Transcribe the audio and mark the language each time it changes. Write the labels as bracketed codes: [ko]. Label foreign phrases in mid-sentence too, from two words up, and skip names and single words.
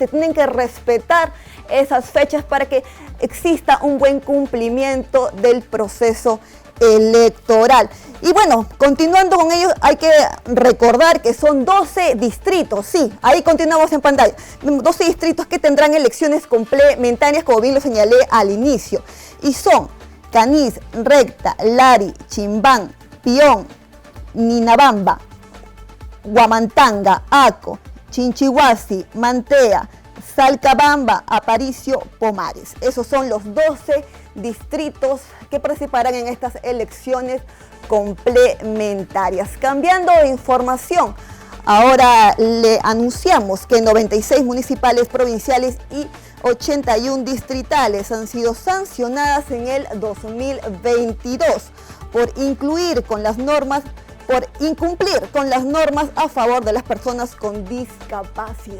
[es] Se tienen que respetar esas fechas para que exista un buen cumplimiento del proceso electoral. Y bueno, continuando con ello, hay que recordar que son 12 distritos, sí, ahí continuamos en pantalla, 12 distritos que tendrán elecciones complementarias, como bien lo señalé al inicio, y son Canís, Recta, Lari, Chimbán, Pión, Ninabamba, Huamantanga, Aco, Chinchihuasi, Mantea, Salcabamba, Aparicio, Pomares. Esos son los 12 distritos que participarán en estas elecciones complementarias. Cambiando de información, ahora le anunciamos que 96 municipales provinciales y 81 distritales han sido sancionadas en el 2022 por incumplir con las normas a favor de las personas con discapacidad.